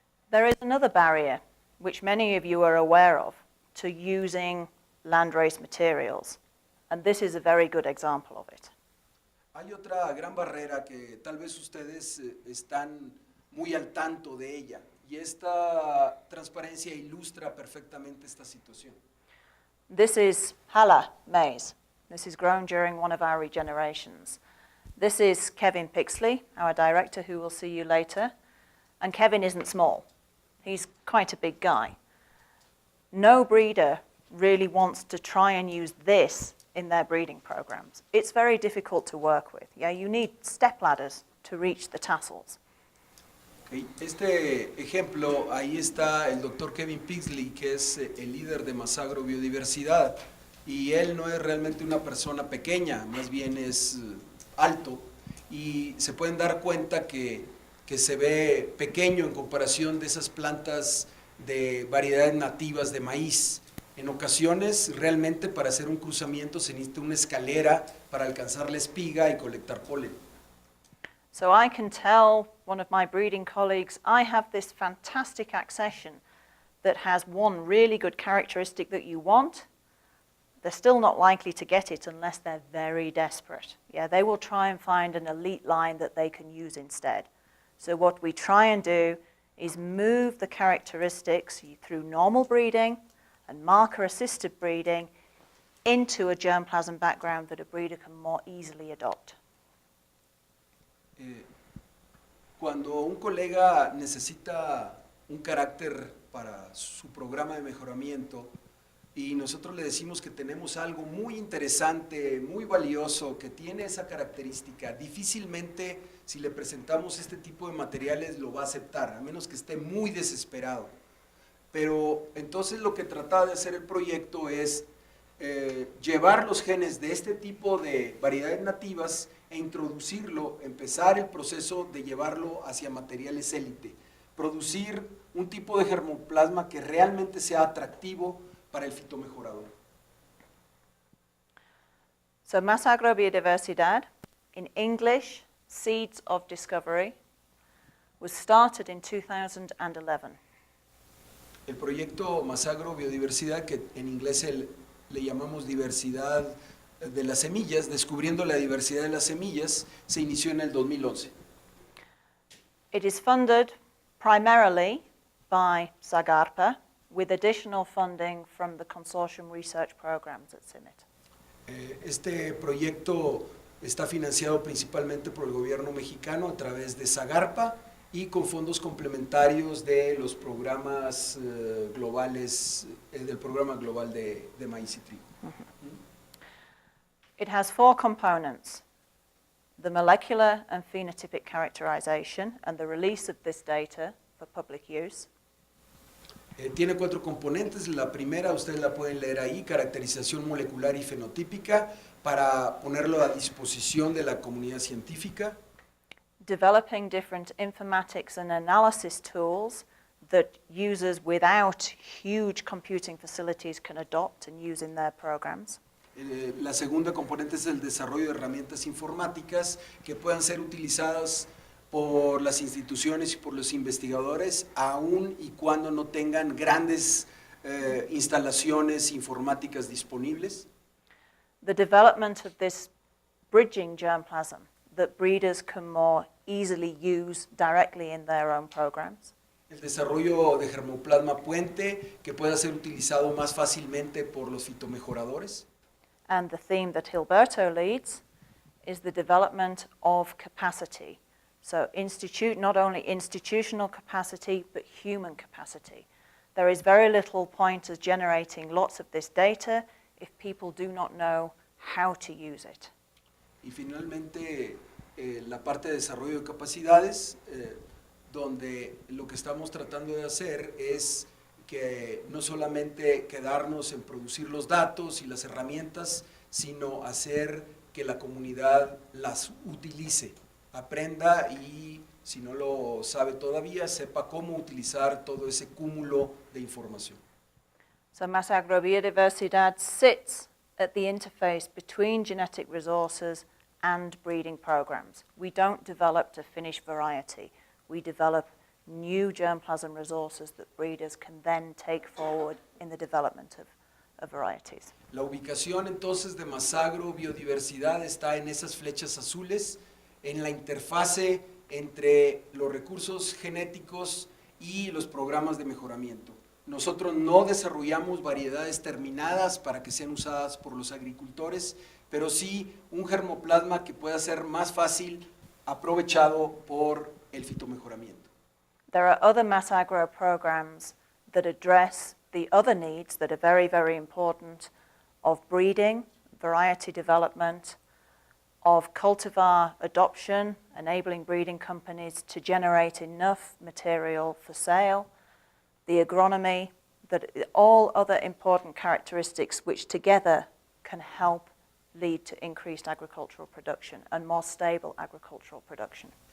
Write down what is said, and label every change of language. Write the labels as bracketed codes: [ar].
[en] There is another barrier, which many of you are aware of, to using landrace materials, and this is a very good example of it. [es] Hay otra gran barrera que tal vez ustedes están muy al tanto de ella, y esta transparencia ilustra perfectamente esta situación. [en] This is Hala maize. This is grown during one of our regenerations. This is Kevin Pixley, our director, who will see you later, and Kevin isn't small. He's quite a big guy. No breeder really wants to try and use this in their breeding programs. It's very difficult to work with. Yeah, you need step ladders to reach the tassels. [es] Ok, este ejemplo, ahí está el doctor Kevin Pigsley, que es el líder de Masagro Biodiversidad, y él no es realmente una persona pequeña, más bien es alto, y se pueden dar cuenta que se ve pequeño en comparación de esas plantas de variedades nativas de maíz. En ocasiones, realmente para hacer un cruzamiento se necesita una escalera para alcanzar la espiga y colectar polen. [en] So I can tell one of my breeding colleagues, I have this fantastic accession that has one really good characteristic that you want. They're still not likely to get it unless they're very desperate. Yeah, they will try and find an elite line that they can use instead. So what we try and do is move the characteristics through normal breeding and marker-assisted breeding into a germplasm background that a breeder can more easily adopt. [es] Cuando un colega necesita un carácter para su programa de mejoramiento y nosotros le decimos que tenemos algo muy interesante, muy valioso, que tiene esa característica, difícilmente si le presentamos este tipo de materiales lo va a aceptar, a menos que esté muy desesperado. Pero entonces lo que trataba de hacer el proyecto es llevar los genes de este tipo de variedades nativas e introducirlo, empezar el proceso de llevarlo hacia materiales élite, producir un tipo de germoplasma que realmente sea atractivo para el fitomejorador. [en] So Masagro Biodiversidad, in English, Seeds of Discovery, was started in 2011. [es] El proyecto Masagro Biodiversidad, que en inglés le llamamos diversidad de las semillas, descubriendo la diversidad de las semillas, se inició en el 2011. [en] It is funded primarily by Zagarpa, with additional funding from the consortium research programs at CIMMYT. [es] Este proyecto está financiado principalmente por el gobierno mexicano a través de Zagarpa y con fondos complementarios de los programas globales, del programa global de maíz y trigo. [en] It has 4 components: the molecular and phenotypic characterization and the release of this data for public use. [es] Tiene 4 componentes. La primera, ustedes la pueden leer ahí, caracterización molecular y fenotípica, para ponerlo a disposición de la comunidad científica. [en] Developing different informatics and analysis tools that users without huge computing facilities can adopt and use in their programs. [es] La segunda componente es el desarrollo de herramientas informáticas que puedan ser utilizadas por las instituciones y por los investigadores, aun y cuando no tengan grandes instalaciones informáticas disponibles. [en] The development of this bridging germplasm that breeders can more easily use directly in their own programs. [es] El desarrollo de germoplasma puente que pueda ser utilizado más fácilmente por los fitomejoradores. [en] And the theme that Gilberto leads is the development of capacity. So not only institutional capacity, but human capacity. There is very little point as generating lots of this data if people do not know how to use it. [es] Y finalmente, la parte de desarrollo de capacidades, donde lo que estamos tratando de hacer es que no solamente quedarnos en producir los datos y las herramientas, sino hacer que la comunidad las utilice, aprenda y, si no lo sabe todavía, sepa cómo utilizar todo ese cúmulo de información. [en] So Masagro Biodiversidad sits at the interface between genetic resources and breeding programs. We don't develop to finish variety. We develop new germplasm resources that breeders can then take forward in the development of varieties. [es] La ubicación entonces de Masagro Biodiversidad está en esas flechas azules, en la interfase entre los recursos genéticos y los programas de mejoramiento. Nosotros no desarrollamos variedades terminadas para que sean usadas por los agricultores, pero sí un germoplasma que pueda ser más fácil aprovechado por el fitomejoramiento. [en] There are other Masagro programs that address the other needs that are very, very important of breeding, variety development, of cultivar adoption, enabling breeding companies to generate enough material for sale, the agronomy, that all other important characteristics which together can help lead to increased agricultural production and more stable agricultural production.